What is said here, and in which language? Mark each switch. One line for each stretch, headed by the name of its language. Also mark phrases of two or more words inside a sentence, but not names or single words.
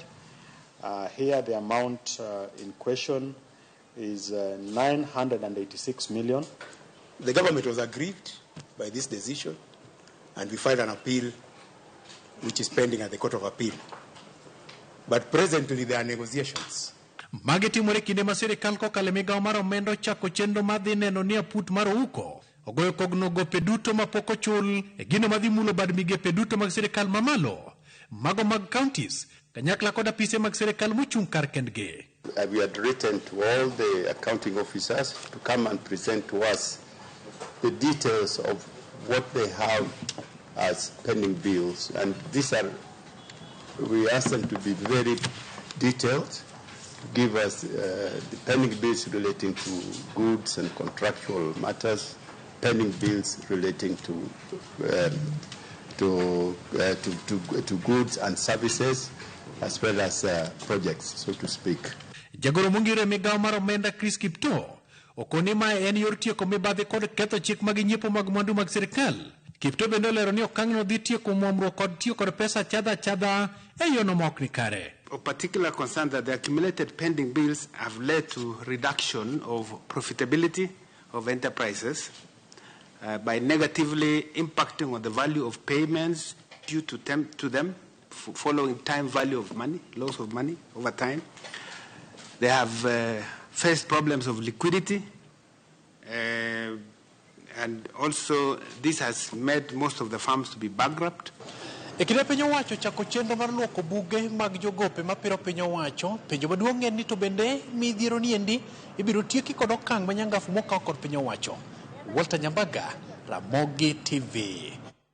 English: Here the amount in question is 986 million. The government was aggrieved by this decision, and we filed an appeal which is pending at the Court of Appeal. But presently there are negotiations.
Luo (Kenya and Tanzania): Magi timore kinde ma sirkal kokalo migawo mar omenda chako chenro madhi neno ni aput mar Ouko ogoyo kogno gope duto mapok ochul e gino madhi mulo bad migepe duto mag sirkal mamalo mago mag counties kanyakla kod apise mag sirkal mochung' kar kendgi.
English: We had written to all the accounting officers to come and present to us the details of what they have as pending bills, and these are, we asked them to be very detailed, to give us the pending bills relating to goods and contractual matters, pending bills relating to goods and services, as well as projects, so to speak.
Luo (Kenya and Tanzania): Jagoro mongire migawo mar omenda Chris Kipto okoni ma en yor tieko mibadhi kod ketho chik mag nyiepo mag mwandu mag sirkal. Kipto bende olero ni okang'no dhi tieko muomruok kod tiyo kod pesa chadha e yono mok ni kare.
English: Of particular concern that the accumulated pending bills have led to reduction of profitability of enterprises by negatively impacting on the value of payments due to them following time value of money, loss of money over time. They have faced problems of liquidity, and also this has made most of the farms to be bankrupt.
Luo (Kenya and Tanzania): Ekinde piny owacho chako chenro mar luoko buge mag jogope mapiro piny owacho, penjo maduong' en ni to bende midhiero ni endi ibiro tieki kod okang' manyangafu mokaw kod piny owacho. Walter Nyambaga, Ramogi TV.